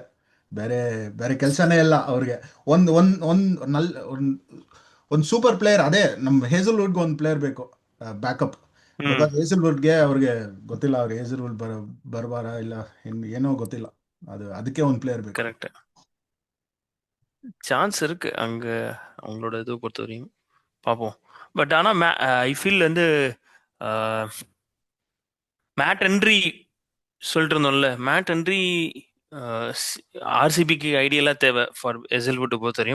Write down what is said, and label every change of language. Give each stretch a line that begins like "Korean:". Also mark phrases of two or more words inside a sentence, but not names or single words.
Kannada: ಬೇರೆ ಬೇರೆ ಕೆಲಸನೇ ಇಲ್ಲ ಅವ್ರಿಗೆ. ಒಂದು ಒಂದು ಒಂದು ನಲ್ ಒಂದು
English: super player,
Kannada: ಅದೇ ನಮ್ಮ ಹೇಸಲ್ವುಡ್ಗೆ ಒಂದು ಪ್ಲೇಯರ್ ಬೇಕು ಬ್ಯಾಕಪ್. ಹ್ಮ್ ಬಿಕಾಸ್ ಹೇಸಲ್ವುಡ್ಗೆ ಅವ್ರಿಗೆ ಗೊತ್ತಿಲ್ಲ, ಅವ್ರು ಹೇಸಲ್ವುಡ್ ಬರಬಾರ ಇಲ್ಲ ಏನೋ ಗೊತ್ತಿಲ್ಲ. ಅದಕ್ಕೆ ಒಂದು ಪ್ಲೇಯರ್ ಬೇಕು.
Tamil: கரெக்ட். சான்ஸ் இருக்கு அங்க, அவங்களோட இது பொறுத்த வரையும் பார்ப்போம். பட் ஆனா
English: I feel
Tamil: வந்து மேட் ஹென்றி சொல்லிட்டு இருந்தோம்ல, மேட் ஹென்றி ஆர்சிபிக்கு ஐடியலா தேவை ஃபார் எசல்வுட் பொறுத்த வரையும்.